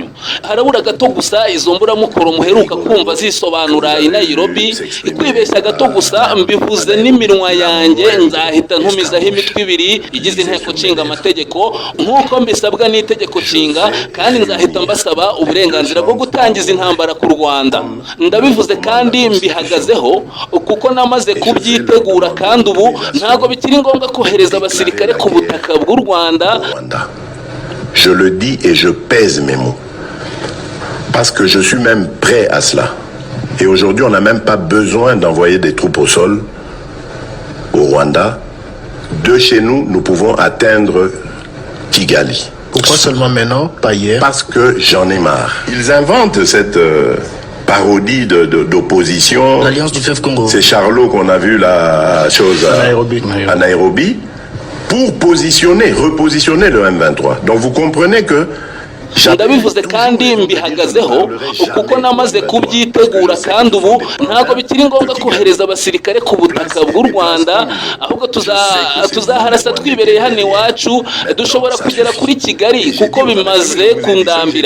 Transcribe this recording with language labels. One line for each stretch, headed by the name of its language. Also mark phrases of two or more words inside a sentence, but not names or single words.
Kinyarwanda: Harabura gato gusa izo mburamukoro muheruka kumva zisobanura i Nairobi, ikwibeshya gato gusa mbivuze n'iminwa yanjye nzahita ntumizaho imitwe ibiri igize inteko nshinga amategeko nk'uko mbisabwa n'itegeko nshinga, kandi nzahita mbasaba uburenganzira bwo gutangiza intambara ku Rwanda. Ndabivuze kandi mbihagazeho kuko namaze kubyitegura, kandi ubu ntago bikiri ngombwa kohereza abasirikare ku butaka bw'u Rwanda.
French: Je le dis et je pèse mes mots parce que je suis même prêt à cela. Et aujourd'hui, on n'a même pas besoin d'envoyer des troupes au sol au Rwanda. De chez nous, nous pouvons atteindre Kigali. Pourquoi seulement maintenant, pas hier? Parce que j'en ai marre. Ils inventent cette parodie d'opposition. L'Alliance du fleuve Congo. C'est Charlot qu'on a vu la chose à Nairobi pour repositionner le M23. Donc vous comprenez que
Kinyarwanda: ndabivuze kandi mbihagazeho kuko namaze kubyitegura, kandi ubu ntago bikiri ngombwa kohereza abasirikare ku butaka bw'u Rwanda, ahubwo tuzaharasa twibereye hano iwacu. Dushobora kugera kuri Kigali kuko bimaze kundambira.